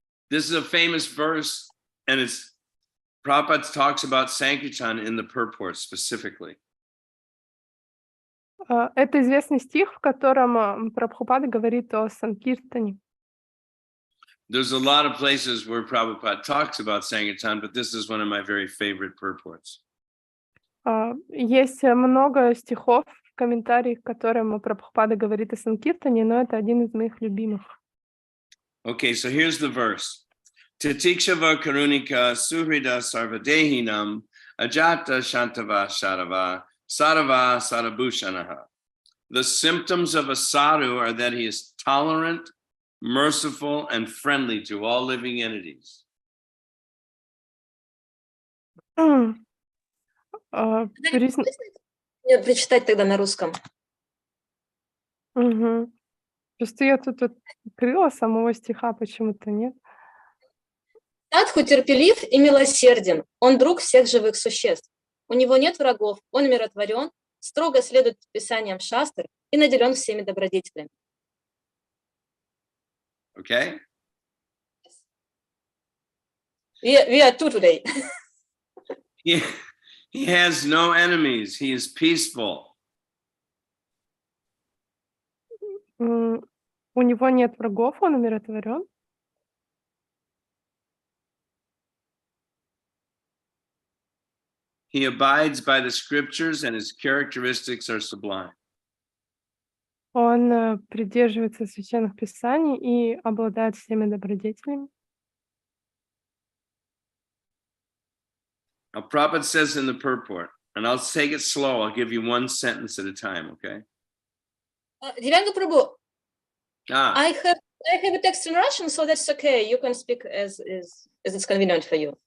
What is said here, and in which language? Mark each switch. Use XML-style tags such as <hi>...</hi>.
<en>This is a famous verse, and it's Prabhupada talks about Sankirtan in the purport specifically.</en> <ru>Это известный стих, в котором Прабхупада говорит о Санкиртане.</ru> <en>There's a lot of places where Prabhupada talks about Sankirtan, but this is one of my very favorite purports.</en> <ru>Есть много стихов в комментариях, в котором Прабхупада говорит о Санкиртане, но это один из моих любимых.</ru> <en>Okay, so here's the verse.</en> <sa>Titikshava karunika suhrida sarvadehinam ajata shantava shadava sadava sadabhushanaha.</sa> <en>The symptoms of a sadhu are that he is tolerant, merciful, and friendly to all living entities.</en> <ru>Прочитать тогда на русском. Просто я тут открыла самого стиха, почему-то нет. Садху терпелив и милосерден. Он друг всех живых существ. У него нет врагов, он умиротворен, строго следует предписаниям шастр и наделен всеми добродетелями.</ru> <en>Okay? We are two today. He has no enemies. He is peaceful.</en> <ru>У него нет врагов, он умиротворен.</ru> <en>He abides by the scriptures and his characteristics are sublime.</en> <ru>Он придерживается священных писаний и обладает всеми добродетелями.</ru> <en>Now, Prabhupada says in the purport, and I'll take it slow, I'll give you one sentence at a time, okay?</en> <ru>Дивьянга прабху, Ah,</ru> <en>I have a text in Russian, so that's okay. You can speak as it's convenient for you.</en>